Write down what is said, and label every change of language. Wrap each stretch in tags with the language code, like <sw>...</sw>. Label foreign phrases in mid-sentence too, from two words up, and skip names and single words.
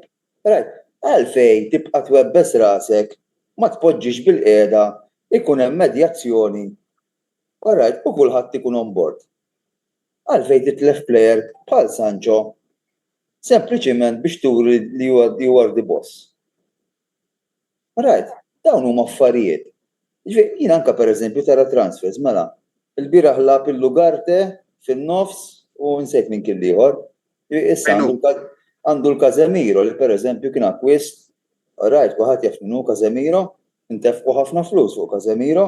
<mt>Right, għalfejn tibqa' twebbes rasek ma tpoġġix bil-qiegħda ikun hemm medjazzjoni. Alright, u kulħadd ikun</mt> <en>on board.</en> <mt>Għalfejn titlef plejer bħal Sancho sempliċiment biex turi li</mt> <en>you are the boss.</en> <mt>Right, dawn huma affarijiet. Jien anke pereżempju tara transfers mela. Il-bieraħ lab il-Lugarte fin-nofs u nsejt minn kien ieħor. Issa għandu l-Casemiro li pereżempju kien acquist. Right, kulħadd jaf minnu Casemiro, intefqu ħafna flus fuq Casemiro.</mt>